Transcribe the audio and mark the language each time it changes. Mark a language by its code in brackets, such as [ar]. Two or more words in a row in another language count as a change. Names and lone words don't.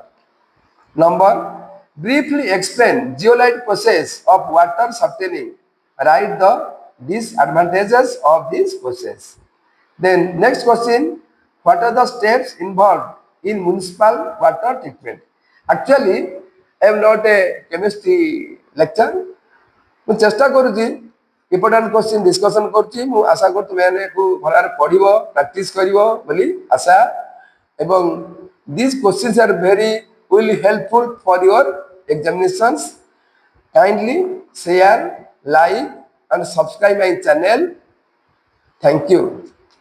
[en] Number, briefly explain zeolite process of water softening. Write the disadvantages of this process. Then next question, what are the steps involved in municipal water treatment? Actually, I am not a chemistry lecturer. [or] ମୁଁ ଚେଷ୍ଟା କରୁଛି [en] important question discussion [or] କରୁଛି। ମୁଁ ଆଶା କରୁଛି ତୁମେ ଏହାକୁ ଭଲ ଭାବରେ ପଢ଼ିବ, ପ୍ରାକ୍ଟିସ୍ କରିବ ବୋଲି ଆଶା। [en] ଏବଂ this questions are very will helpful for your examinations. Kindly share, like and subscribe my channel. Thank you.